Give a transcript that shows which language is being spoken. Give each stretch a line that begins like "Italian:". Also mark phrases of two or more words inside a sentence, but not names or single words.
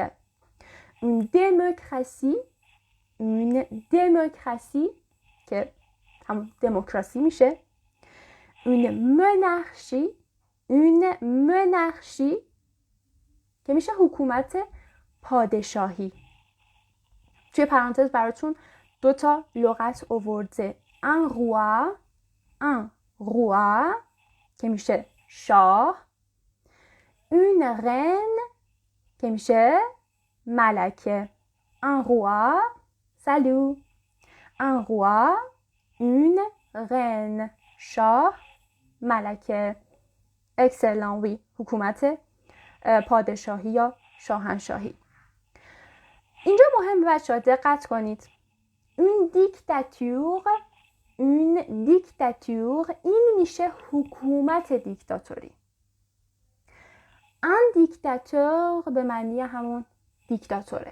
Persian: اون دموکراسی که همون دموکراسی میشه. اون منارشی که میشه حکومت پادشاهی. توی پرانتز براتون 2 لغت آورده.
French: un roi
Persian: که میشه شاه.
French: une reine
Persian: که میشه ملکه.
French: un roi salut. un roi une reine
Persian: شاه ملکه. excellent. oui حکومت پادشاهی یا شاهنشاهی. اینجا مهم بچه‌ها دقت کنید. اون دیکتاتور این میشه حکومت دیکتاتوری.
French: un dictateur
Persian: به معنی همون دیکتاتوره.